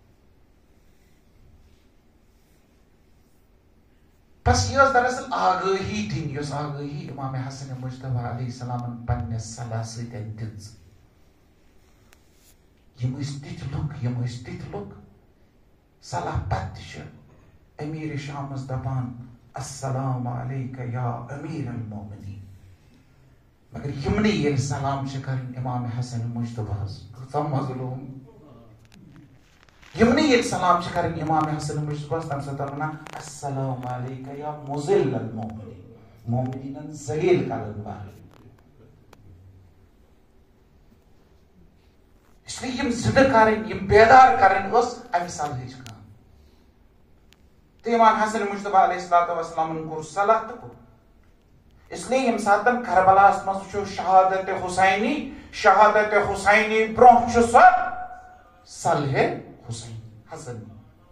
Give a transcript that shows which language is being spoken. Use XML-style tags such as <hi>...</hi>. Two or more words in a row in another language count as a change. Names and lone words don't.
<ks>بس یہ ٲس دراصل آگٲہی دِنۍ یۄس آگٲہی امام حسن مجتبی</ks> <ar>علیہ السلامن</ar> <ks>پننِس صلح سۭتۍ دِژ یِم ٲسۍ تِتھۍ لُکھ صلح پتہٕ تہِ چھِ امیر شامس دپان</ks> <ar>السلام علیکہ یا امیر المومنین</ar> <ks>مگر یِمنٕے ییٚلہِ سلام چھِ کرٕنۍ امام حسن مجتبیٰ کۭژاہ مظلوم یِمنٕے ییٚلہِ سلام چھِ کرٕنۍ امام حسن مجتبیٰ تمہِ ساتہٕ ونان</ks> <ar>السلام علیکہ یا مذل المومنین</ar> <ks>مومنینن ذلیل کرن وٲلۍ</ks> <ur>اس لیے</ur> <ks>یم زندہ کرٕنۍ یم بیدار کرٕنۍ ٲس امہِ صلحٕچ کٲم تہٕ امام حسن مجتبیٰ</ks> <ar>علیہ الصلوۃ والسلامن</ar> <ks>کوٚر صلح تہٕ کوٚر</ks> <ur>اس لیے</ur> <ks>ییٚمہِ ساتہٕ کربلاہس منٛز وٕچھو شہادت حسینی برونٛہہ چھُ سۄ صلحِ حسینی حسنی</ks>